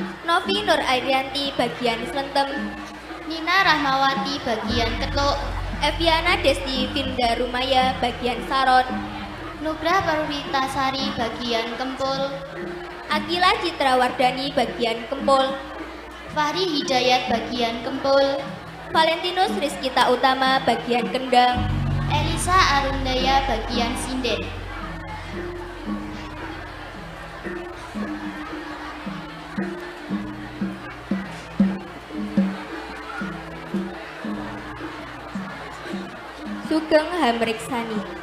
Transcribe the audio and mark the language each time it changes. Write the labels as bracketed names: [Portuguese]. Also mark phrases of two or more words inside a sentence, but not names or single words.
[Javanese] Novi Nur Airianti bagian Slentem. Nina Rahmawati bagian Ketuk. Eviana Desti Vinda Rumaya bagian Saron. Nugrah Paruritasari bagian Kempul. Akila Citra Wardani bagian Kempul. Fahri Hidayat bagian Kempul. Valentinus Rizkita Utama bagian Kendang. Elisa Arundaya bagian Sinden. Sugeng Hamriksani.